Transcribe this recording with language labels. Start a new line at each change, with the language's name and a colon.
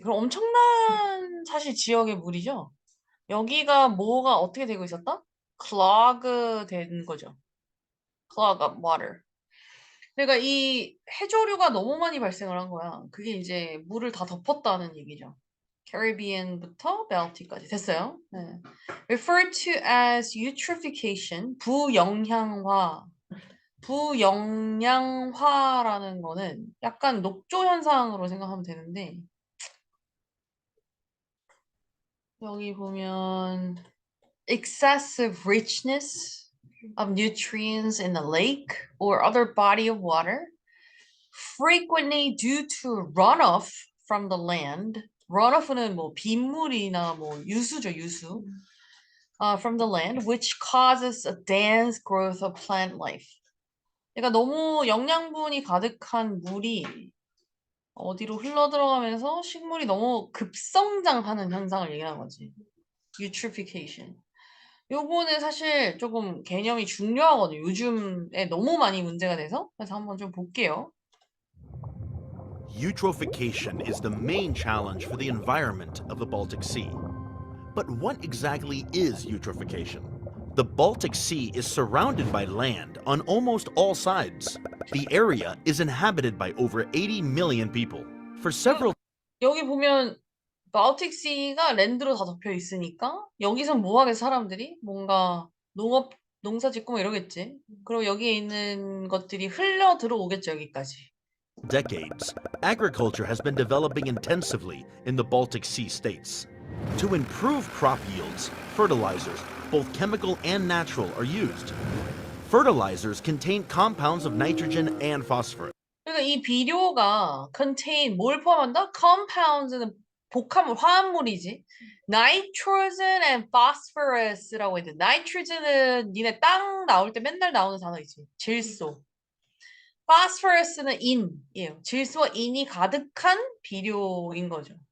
Korean: 그럼 엄청난 사실 지역의 물이죠. 여기가 뭐가 어떻게 되고 있었다? clog 된 거죠.
English: clog up water.
Korean: 그러니까 이 해조류가 너무 많이 발생을 한 거야. 그게 이제 물을 다 덮었다는 얘기죠. 캐리비안부터 벨틱까지 됐어요. 네.
English: Referred to as eutrophication, 부영양화.
Korean: 부영양화라는 거는 약간 녹조 현상으로 생각하면 되는데 여기 보면
English: excessive richness of nutrients in the lake or other body of water frequently due to runoff from the land.
Korean: runoff는 뭐 빗물이나 뭐 유수죠, 유수.
English: From the land, which causes a dense growth of plant life.
Korean: 그러니까 너무 영양분이 가득한 물이 어디로 흘러 들어가면서 식물이 너무 급성장하는 현상을 얘기하는 거지.
English: Eutrophication.
Korean: 요거는 사실 조금 개념이 중요하거든요. 요즘에 너무 많이 문제가 돼서. 그래서 한번 좀 볼게요.
English: Eutrophication is the main challenge for the environment of the Baltic Sea. But what exactly is eutrophication? The Baltic Sea is surrounded by land on almost all sides. The area is inhabited by over 80 million people. For several
Korean: 여기 보면 바울틱시가 랜드로 다 덮여 있으니까 여기선 뭐 하겠어 사람들이? 뭔가 농사 짓고 뭐 이러겠지. 그리고 여기에 있는 것들이 흘러 들어오겠죠 여기까지.
English: decades, agriculture has been developing intensively in the Baltic Sea states. To improve crop yields, fertilizers, both chemical and natural, are used. Fertilizers contain compounds of nitrogen and phosphorus.
Korean: 그러니까 이 비료가 contain 뭘 포함한다? compounds는 복합물, 화합물이지. nitrogen and phosphous라고 했는데 nitrogen은 니네 땅 나올 때 맨날 나오는 단어이지. 질소. phosphous는 인이에요. 질소와 인이 가득한 비료인 거죠.